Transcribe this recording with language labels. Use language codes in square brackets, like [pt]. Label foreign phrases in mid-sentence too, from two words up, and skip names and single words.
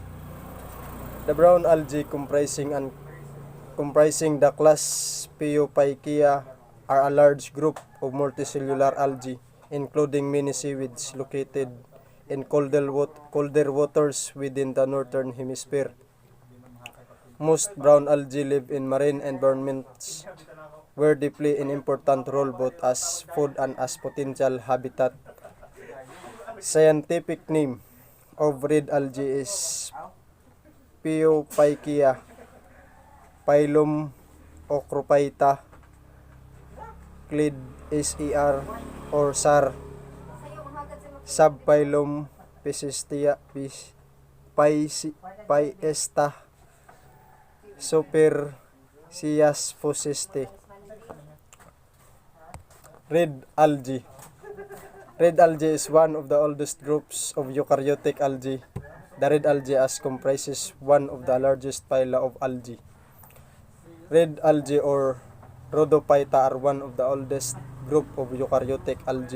[en] The brown algae comprising the class Pheophyceae are a large group of multicellular algae including many seaweeds located in colder waters within the northern hemisphere. Most brown algae live in marine environments where they play an important role both as food and as potential habitat. Scientific name of red algae is Pheophyceae, phylum Ocrophyta, clade SER or SAR, subphylum Piesta, Supercias fuseste. Red algae. Red algae is one of the oldest groups of eukaryotic algae. The red algae comprises one of the largest phyla of algae. Red algae or Rhodophyta are one of the oldest group of eukaryotic algae.